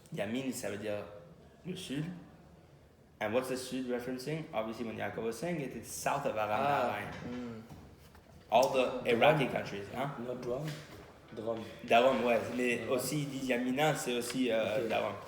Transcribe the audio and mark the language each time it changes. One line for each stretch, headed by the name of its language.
French: Yamin, ça veut dire le sud.
English: And what's the sud referencing? Obviously, when Yaakov was saying it, it's south of Aram Naharaim. All the Iraqi countries.
French: Hein?
English: Not Drum? Drum.
French: Darom, ouais. Mais aussi, ils disent Yamina, c'est aussi Darom.